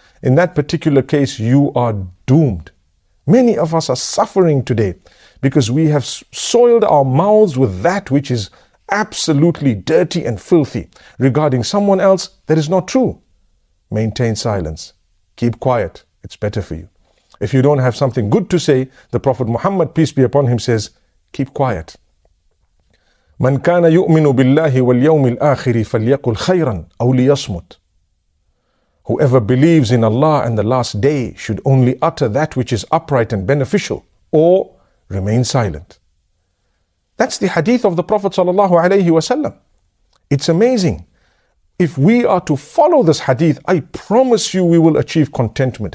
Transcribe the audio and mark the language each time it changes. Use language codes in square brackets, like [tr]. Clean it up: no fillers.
[en] In that particular case, you are doomed. Many of us are suffering today because we have soiled our mouths with that which is absolutely dirty and filthy regarding someone else that is not true. Maintain silence. Keep quiet. It's better for you. If you don't have something good to say, the Prophet Muhammad, peace be upon him, says, keep quiet. [ar] من كان يؤمن بالله واليوم الآخر فليقل خيرا أو ليصمت. [en] Whoever believes in Allah and the last day should only utter that which is upright and beneficial, or remain silent. That's the hadith of the Prophet ﷺ. It's amazing. If we are to follow this hadith, I promise you we will achieve contentment.